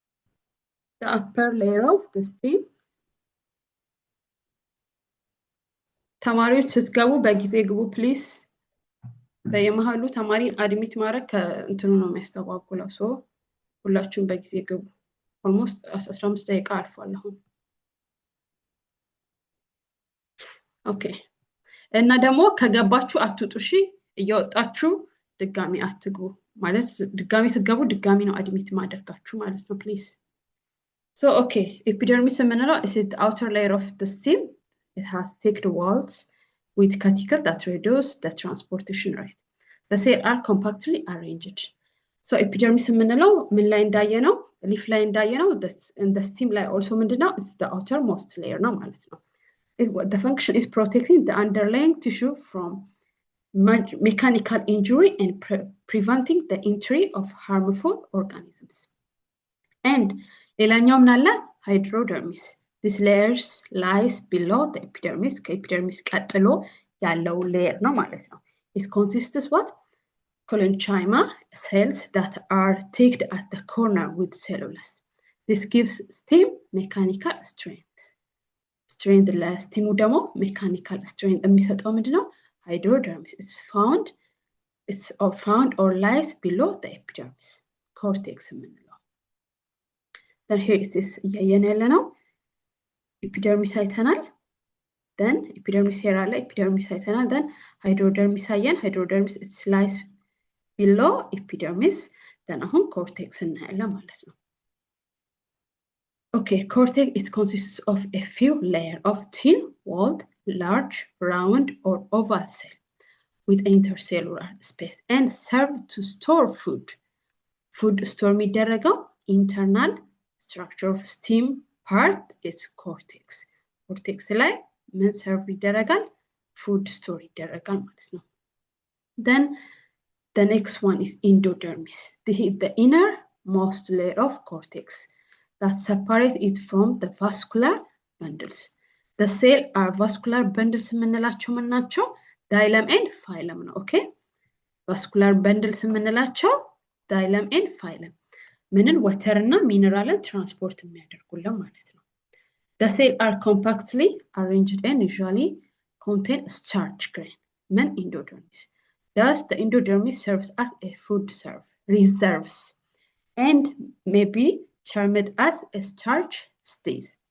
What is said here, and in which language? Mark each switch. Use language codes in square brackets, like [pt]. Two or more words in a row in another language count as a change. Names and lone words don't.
[en] The upper layer of the stem. [am] ተማሪዎች ስትገቡ በጊዜ ግቡ ፕሊዝ በየመሃሉ ተማሪን አድሚት ማድረግ ከእንትኑ ነው የሚያስተጓጉለው ሶ ሁላችሁም በጊዜ ግቡ almost 15 ደቂቃ አልፏል አሁን ኦኬ እና ደግሞ ከገባችሁ አትውጡ እሺ እየወጣችሁ ድጋሚ አትግቡ ማለት ድጋሚ ስትገቡ ድጋሚ ነው አድሚት ማድረጋችሁ ማለት ነው ፕሊዝ [en] so okay epidermis [am] የምንለው [en] is the outer layer of the stem it has thick walls with cuticle that reduce the transportation rate the cells are compactly arranged so epidermis [am] የምንለው ምን ላይ እንዳየነው [en] leaf [am] ላይ እንዳየነው [en] in the stem ላይ also ምንድነው is the outermost layer [am] ነው ማለት ነው [en] the function is protecting the underlying tissue from mechanical injury and preventing the entry of harmful organisms and [am] ሌላኛው ምን አለ [en] hydrodermis this layers lies below the epidermis [am] ከኤፒደርሚስ ቀጥሎ ያለው [en] layer [am] ነው ማለት ነው [en] it consists what collenchyma cells that are thick at the corner with cellulose this gives stem mechanical strength [am] ለስቲሙ ደግሞ [en] mechanical strength [am] የሚሰጠው ምንድነው [en] hydrodermis it's found or lies below the epidermis cortex የምንለው then here it is [am] እያየን ያለነው [en] epidermis አይተናል then epidermis here አለ epidermis አይተናል then hydrodermis አየን hydrodermis it lies below epidermis then አሁን cortex [am] እናያለን ማለት ነው [en] okay cortex it consists of a few layers of thin walled large round or oval cell with intercellular space and serve to store food store የሚደረገው internal structure of stem part is cortex [am] ላይ ምን [en] serve ይደረጋል food store [am] ይደረጋል ማለት ነው [en] then the next one is endodermis the innermost layer of cortex that separates it from the vascular bundles the cell are vascular bundles [am] የምንላቸው ምን ናቸው [en] xylem and phylum ነው okay vascular bundles የምንላቸው xylem and phylum ምንን water እና mineralን [am] ትራንስፖርት የሚያደርጉልን ማለት ነው [en] the cells are compactly arranged and usually contain starch grain men endodermis thus the endodermis serves as a food reserves and may be termed as a starch stays